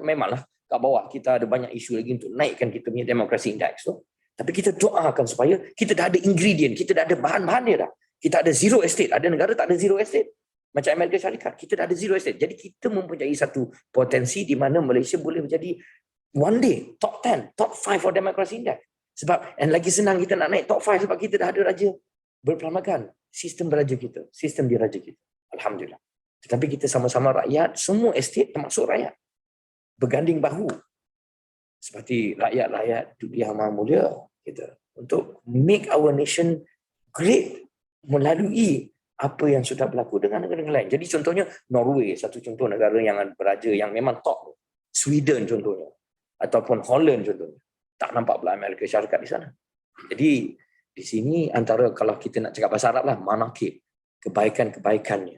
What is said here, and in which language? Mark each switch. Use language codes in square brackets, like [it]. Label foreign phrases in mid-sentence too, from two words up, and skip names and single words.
[ms] Memanglah kat bawah kita ada banyak isu lagi untuk naikkan kita punya demokrasi indeks tu. Tapi kita doakan supaya kita dah ada ingredient, kita dah ada bahan-bahan dia dah. Kita ada [en] zero estate, [ms] ada negara tak ada [en] zero estate. [ms] Macam Amerika Syarikat, kita dah ada [en] zero estate. [ms] Jadi kita mempunyai satu potensi di mana Malaysia boleh menjadi [en] one day top 10, top 5 for democracy index. [ms] Sebab lagi senang kita nak naik top 5 sebab kita dah ada raja berperlembagaan. sistem diraja kita. Alhamdulillah. Tetapi kita sama-sama rakyat, semua estate termasuk rakyat, berganding bahu seperti rakyat-rakyat dunia Maha Mulia kita untuk [en] make our nation great [ms] melalui apa yang sudah berlaku dengan negara-negara lain. Jadi contohnya Norway, satu contoh negara yang beraja yang memang top. Sweden contohnya, ataupun Holland contohnya. Tak nampak pula Amerika Syarikat di sana. Jadi di sini antara kalau kita nak cakap bahasa Arab lah, manakib, kebaikan-kebaikannya.